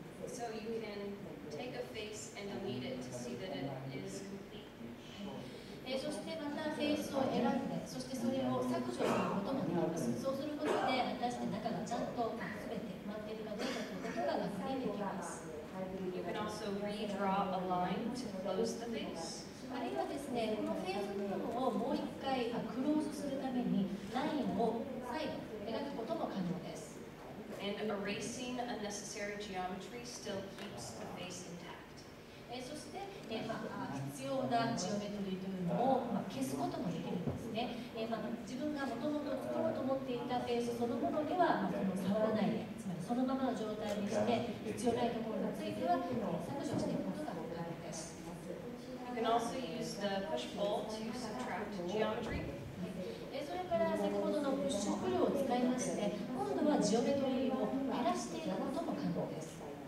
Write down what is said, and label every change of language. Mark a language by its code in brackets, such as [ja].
[en] So you can take a face and delete it to see that it is complete. [ja] そしてまたフェイスを選んで、そしてそれを削除することもできます。そうすることで、果たして中がちゃんと全て埋まっているかどうかということが確認できます。 [en] You can also redraw a line to close the face. [ja] あるいはですね、このフェイス部分をもう一回クローズするためにラインを再度描くことも可能です。 [en] And erasing unnecessary geometry still keeps the face intact. [ja] そして、必要なジオメトリーというのを、消すこともできるんですね。自分がもともと作ろうと思っていたフェイスそのものでは、その触らないで、つまりそのままの状態にして、必要ないところについては、削除していくことが可能です。 [en] You can also use the push-pull to subtract geometry. [ja] それから先ほどのプッシュプルを使いまして、今度はジオメトリーを減らしていくことも可能です。